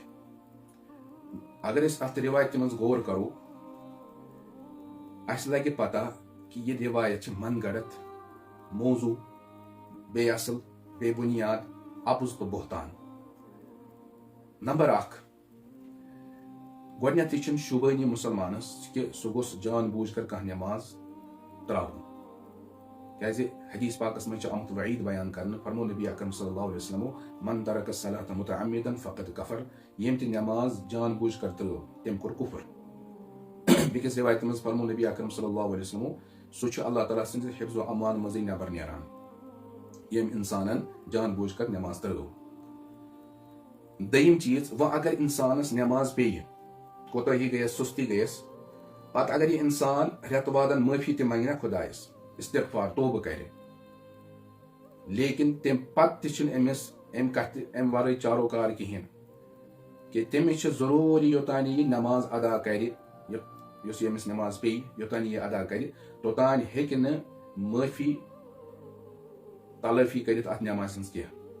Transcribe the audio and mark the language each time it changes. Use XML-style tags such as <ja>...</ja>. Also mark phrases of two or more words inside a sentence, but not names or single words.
<ks>اگر أسۍ اتھ رِوایتہِ منٛز غور کرو، اسہِ لگہِ پتہ کہِ یہِ رِوایت چھِ من گڑت، موضوع، بے اصل، بے بنیاد، اپُز تہٕ بہتان. نمبر 1، گۄڈنیتھٕے چھُنہٕ شوٗبٲنی مُسلمانس کہِ سُہ گوٚژھ جان بوٗجھ کر کانٛہہ نٮ۪ماز تراوُن، کیازِ حدیث پاکس منٛز چھُ آمُت وعیٖد بیان کرنہٕ. فرمو نبی اکرم</ks> <ar>صلی اللہ علیہ وسلمو من ترک الصلاۃ متعمدا فقد کفر.</ar> <ks>ییٚمۍ تہِ نٮ۪ماز جان بوٗجھ کر ترٲو تٔمۍ کوٚر کُفر. بیٚکِس رِوایتہِ منٛز فرمو نبی اکرم</ks> <ar>صلی اللہ علیہ وسلمو</ar> <ks>سُہ چھُ اللہ تعالیٰ سٕنٛدِ حفظ و امان منٛزٕے نٮ۪بر نیران ییٚمۍ انسانن جان بوٗجھ کر نٮ۪ماز ترٲو. دوٚیِم چیٖز، وۄنۍ اگر انسانس نٮ۪ماز پیٚیہِ، کوتاہی گٔیس، سُستی گٔیس، پتہٕ اگر یہِ انسان رٮ۪تہٕ وادن معٲفی تہِ منگہِ نا خۄدایس، استغفار توبہٕ کرِ، لیکن تمہِ پتہٕ تہِ چھُنہٕ أمِس امہِ کتھِ امہِ ورٲے چارو کار کِہینۍ کہِ تٔمِس چھِ ضروٗری یوٚتانۍ یہِ نٮ۪ماز ادا کرِ، یُس ییٚمِس نٮ۪ماز پیٚیہِ یوٚتانۍ یہِ ادا کرِ، توٚتانۍ ہیٚکہِ نہٕ معٲفی تلٲفی کٔرِتھ اتھ نٮ۪مازِ ہٕنٛز کینٛہہ.</ks>